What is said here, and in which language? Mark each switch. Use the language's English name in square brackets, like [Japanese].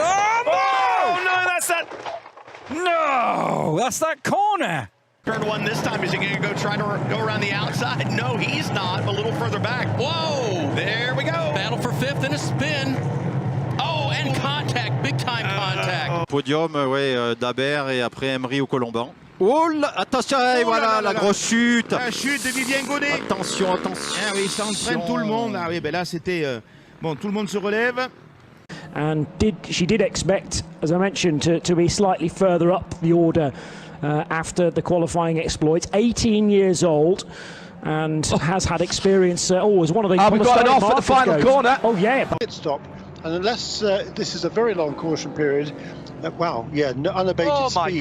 [English] Oh no, that's that. No, that's that corner. Turn one this time. Is he going to go try to go around the outside? No, he's not. A little further back. Whoa! There we go. Battle for fifth and a spin. Oh, and contact, big time contact. [French] Podium, ouais, d'Aber et après Emery au Colomban. Oh là, attention, et voilà la grosse chute. La chute de Vivien Godet. Attention, attention. Ah oui, ça entraîne tout le monde. Ah oui, ben là c'était bon, tout le monde se relève. [English] And she did expect, as I mentioned, to be slightly further up the order after the qualifying exploits. 18 years old and has had experience. As one of the. We've got it off at the final corner. Oh yeah. Pit stop, and unless this is a very long caution period, wow, yeah, no, unabated speed.